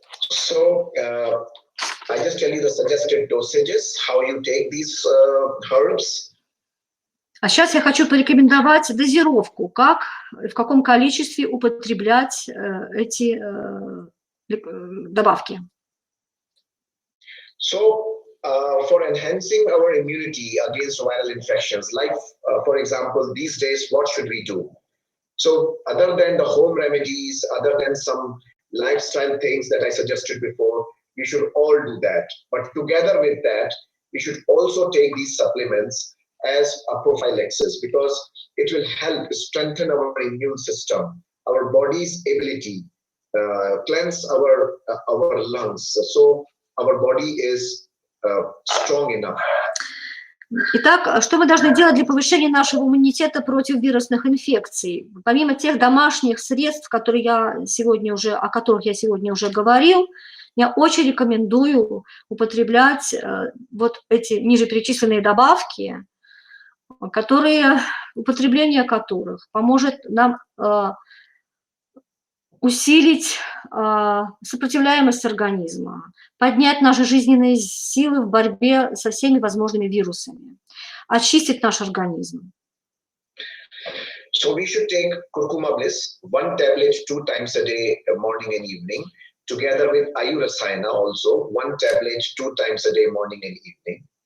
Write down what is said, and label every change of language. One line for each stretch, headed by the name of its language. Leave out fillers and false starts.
English: So, I just tell you the suggested dosages, how you take these herbs.
Russian: А сейчас я хочу порекомендовать дозировку, как, в каком количестве употреблять эти добавки.
English: So, for enhancing our immunity against viral infections, like, for example, these days, what should we do? So, other than the home remedies, other than some lifestyle things that I suggested before, we should all do that. But together with that, we should also take these supplements as a prophylaxis, because it will help strengthen our immune system, our body's ability, cleanse our lungs, so our body is strong enough.
Russian: Итак, что мы должны делать для повышения нашего иммунитета против вирусных инфекций? Помимо тех домашних средств, о которых я сегодня уже говорил, я очень рекомендую употреблять вот эти ниже перечисленные добавки, употребление которых поможет нам усилить сопротивляемость организма, поднять наши жизненные силы в борьбе со всеми возможными вирусами, очистить наш организм.
English: So we should take curcuma bliss, 1 tablet 2 times a day, morning and evening, together with ayurvéda also, 1 tablet 2 times a day, morning and evening.